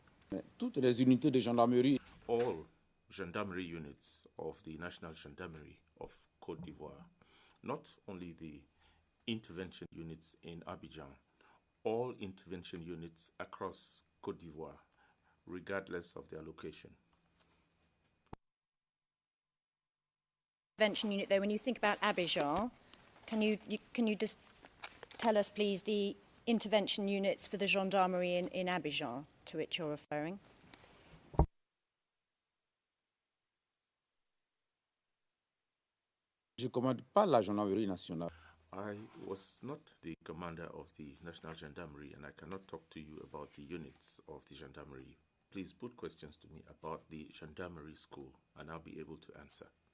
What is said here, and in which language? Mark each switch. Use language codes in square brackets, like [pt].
[fr] Mais toutes les unités de gendarmerie. [en] All gendarmerie units of the National Gendarmerie of Côte d'Ivoire, not only the intervention units in Abidjan, all intervention units across Côte d'Ivoire, regardless of their location. intervention unit, though, when you think about Abidjan, can you just tell us, please, the intervention units for the gendarmerie in Abidjan to which you're referring? [fr] Je ne commande pas la gendarmerie nationale. [en] I was not the commander of the National Gendarmerie, and I cannot talk to you about the units of the gendarmerie. Please put questions to me about the gendarmerie school, and I'll be able to answer.